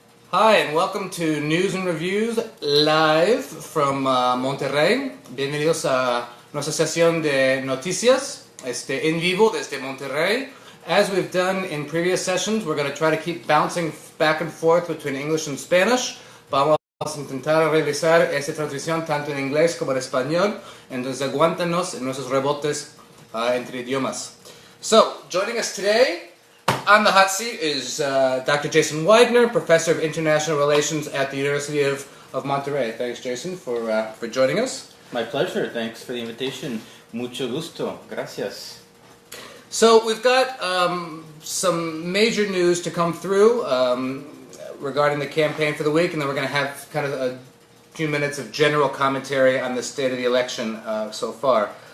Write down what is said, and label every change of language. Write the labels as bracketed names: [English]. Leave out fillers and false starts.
[English] Hi, and welcome to News and Reviews live from Monterrey. [Spanish] Bienvenidos a nuestra sesión de noticias en vivo desde Monterrey. [English] As we've done in previous sessions, we're going to try to keep bouncing back and forth between English and Spanish. [Spanish] Vamos a intentar realizar esta transición tanto en inglés como en español. Entonces aguántanos en nuestros rebotes entre idiomas. [English] So, joining us today on the hot seat is Dr. Jason Widener, Professor of International Relations at the University of Monterrey. Thanks, Jason, for joining us. My pleasure. Thanks for the invitation. [Spanish] Mucho gusto. Gracias. [English] So we've got some major news to come through regarding the campaign for the week, and then we're going to have kind of a few minutes of general commentary on the state of the election so far.